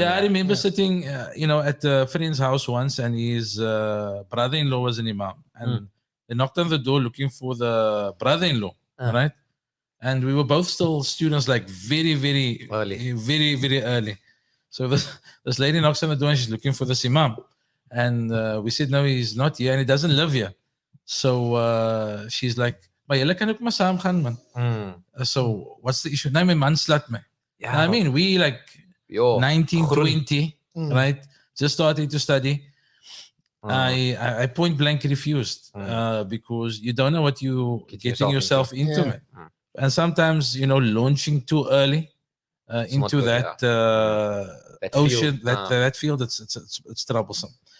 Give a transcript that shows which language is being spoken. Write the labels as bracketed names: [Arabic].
[English] Yeah, I remember sitting, you know, at a friend's house once, and his brother-in-law was an imam, and they knocked on the door looking for the brother-in-law, right? And we were both still students, like very, very early, very, very early. So this lady knocks on the door and she's looking for this imam, and we said no, he's not here, and he doesn't live here. [Afrikaans] So she's like, "Maar julle kan ook maar saam gaan, man." [English] So what's the issue? [Afrikaans] Nee, my man slat me. [English] Yeah, I mean, we like 19, 20, right? Just starting to study. I point blank refused because you don't know what you getting yourself into, man. And sometimes, you know, launching too early into that ocean, that field, it's troublesome.